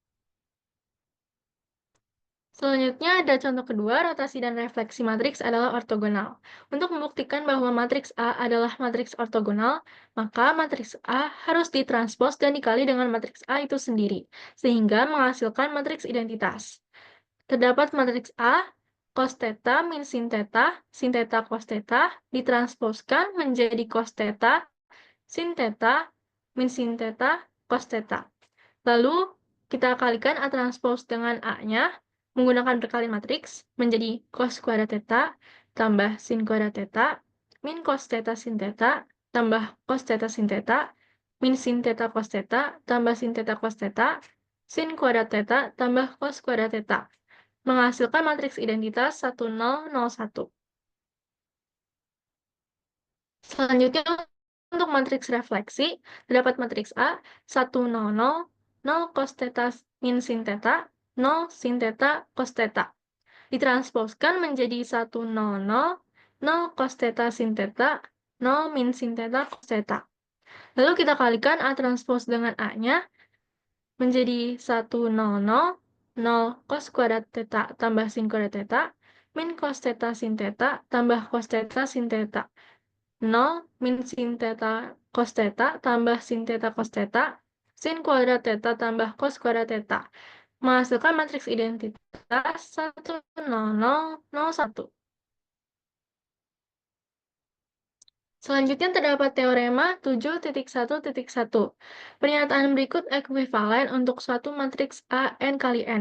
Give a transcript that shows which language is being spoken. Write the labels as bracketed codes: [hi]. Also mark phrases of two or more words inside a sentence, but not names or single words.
[id] Selanjutnya ada contoh kedua, rotasi dan refleksi matriks adalah ortogonal. Untuk membuktikan bahwa matriks A adalah matriks ortogonal, maka matriks A harus ditranspos dan dikali dengan matriks A itu sendiri, sehingga menghasilkan matriks identitas. Terdapat matriks A, cos theta min sin theta cos theta, ditransposkan menjadi cos theta, sin theta, min sin theta, cos theta. Lalu, kita kalikan A transpose dengan A-nya, menggunakan perkalian matriks, menjadi cos kuadrat theta, tambah sin kuadrat theta, min cos theta sin theta, tambah cos theta sin theta, min sin theta cos theta, tambah sin theta cos theta, sin kuadrat theta, tambah cos kuadrat theta, menghasilkan matriks identitas 1, 0, 0, 1. Selanjutnya, untuk matriks refleksi, terdapat matriks A, 1, 0, 0, 0 cos theta min sin theta, 0 sin theta cos theta. Ditransposkan menjadi 1, 0, 0, 0 cos theta sin theta, 0 min sin theta cos theta. Lalu kita kalikan A transpose dengan A-nya, menjadi 1, 0, 0, 0 cos kuadrat theta tambah sin kuadrat theta, min cos theta sin theta tambah cos theta sin theta. 0 min sin theta cos theta tambah sin theta cos theta, sin kuadrat theta tambah cos kuadrat theta, menghasilkan matriks identitas 1, 0, 0, 0, 1. Selanjutnya terdapat teorema 7.1.1. Pernyataan berikut ekuivalen untuk suatu matriks A n kali n.